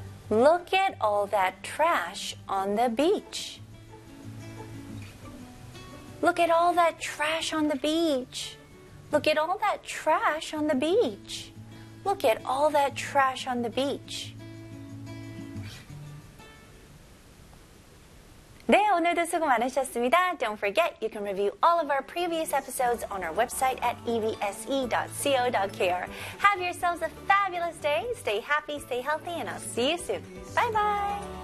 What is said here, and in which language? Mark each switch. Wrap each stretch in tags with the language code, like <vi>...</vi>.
<en>Look at all that trash on the beach. Look at all that trash on the beach. Look at all that trash on the beach. Look at all that trash on the beach.</en> <ko>네, 오늘도 수고 많으셨습니다.</ko> <en>Don't forget, you can review all of our previous episodes on our website at evse.co.kr. Have yourselves a fabulous day. Stay happy, stay healthy, and I'll see you soon. Bye-bye.</en>